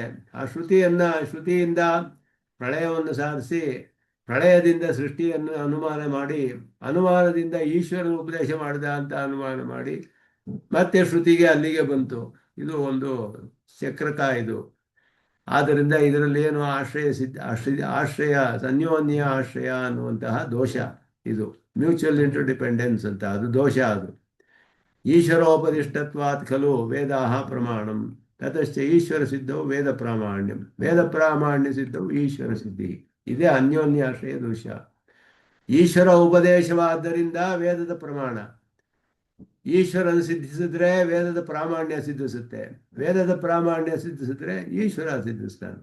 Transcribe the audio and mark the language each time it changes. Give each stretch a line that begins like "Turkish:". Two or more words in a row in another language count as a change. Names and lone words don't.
Kannada: ಆ ಶ್ರುತಿಯಿಂದ ಪ್ರಳಯವನ್ನು ಸಾಧಿಸಿ ಪ್ರಳಯದಿಂದ ಸೃಷ್ಟಿಯನ್ನು ಅನುಮಾನ ಮಾಡಿ ಅನುಮಾನದಿಂದ ಈಶ್ವರನ ಉಪದೇಶ ಮಾಡಿದ ಅಂತ ಅನುಮಾನ ಮಾಡಿ ಮತ್ತೆ ಶ್ರುತಿಗೆ ಅಲ್ಲಿಗೆ ಬಂತು. ಇದು ಒಂದು ಚಕ್ರಕ ಇದು. ಆದ್ದರಿಂದ ಇದರಲ್ಲಿ ಏನು ಆಶ್ರಯ ಅನ್ಯೋನ್ಯ ಆಶ್ರಯ ಅನ್ನುವಂತಹ ದೋಷ. ಇದು
English: mutual interdependence
Kannada: ಅಂತ, ಅದು ದೋಷ.
Sanskrit: ಅದು ಈಶ್ವರೋಪದಿಷ್ಟತ್ವಾತ್ ಖಲು ವೇದಾಹ ಪ್ರಮಾಣಂ ತತಶ್ಚ ಈಶ್ವರ ಸಿದ್ಧವು ವೇದ ಪ್ರಾಮಾಣ್ಯಂ ವೇದ ಪ್ರಾಮಾಣ್ಯ ಸಿದ್ಧವು ಈಶ್ವರ ಸಿದ್ಧಿ.
Kannada: ಇದೇ ಅನ್ಯೋನ್ಯಾಶ್ರಯ ದೋಷ. ಈಶ್ವರ ಉಪದೇಶವಾದ್ದರಿಂದ ವೇದದ ಪ್ರಮಾಣ, ಈಶ್ವರನ ಸಿದ್ಧಿಸಿದ್ರೆ ವೇದದ ಪ್ರಾಮಾಣ್ಯ ಸಿದ್ಧಿಸುತ್ತೆ, ವೇದದ ಪ್ರಾಮಾಣ್ಯ ಸಿದ್ಧಿಸಿದ್ರೆ ಈಶ್ವರ ಸಿದ್ಧಿಸ್ತಾನೆ.